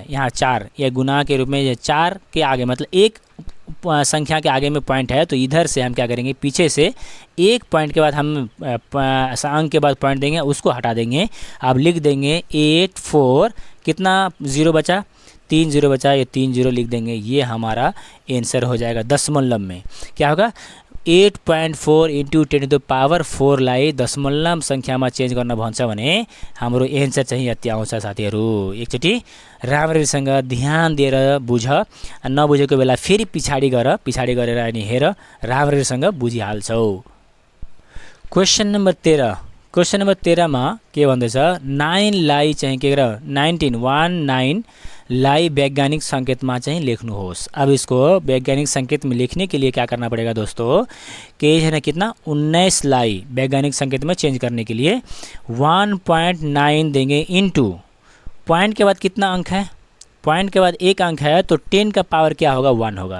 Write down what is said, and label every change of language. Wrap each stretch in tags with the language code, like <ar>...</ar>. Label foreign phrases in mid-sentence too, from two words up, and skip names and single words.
<hi>यहाँ 4 या गुना के रूप में 4 के आगे मतलब एक संख्या के आगे में पॉइंट है, तो इधर से हम क्या करेंगे, पीछे से एक पॉइंट के बाद हम अंक के बाद पॉइंट देंगे, उसको हटा देंगे। अब लिख देंगे 84, कितना जीरो बचा, 3 जीरो बचा, ये 3 जीरो लिख देंगे। ये हमारा आंसर हो जाएगा। दशमलव में क्या होगा, 8.4 इंटू 10⁴</hi> <ne>लाई दशमलव संख्यामा चेन्ज गर्न भन्छ भने हाम्रो एन्सर चाहिँ यति आउँछ साथीहरू। एकचोटि राम्ररीसँग ध्यान दिएर बुझ, नबुझेको बेला फेरि पछाडि गरेर अनि हेर, राम्ररीसँग बुझिहाल्छौ। क्वेश्चन नम्बर 13 मा के भन्दैछ, 9 लाई चाहिँ के गर 19 लाई वैज्ञानिक</ne> <hi>संकेत में चाहिए</hi> <ne>लेख्नुहोस्।</ne> <hi>अब इसको वैज्ञानिक संकेत में लिखने के लिए क्या करना पड़ेगा दोस्तों, कि है ना कितना 19 लाई वैज्ञानिक संकेत में चेंज करने के लिए 1.9 देंगे इंटू पॉइंट के बाद कितना अंक है, पॉइंट के बाद एक अंक है तो 10 का पावर क्या होगा, 1 होगा।</hi>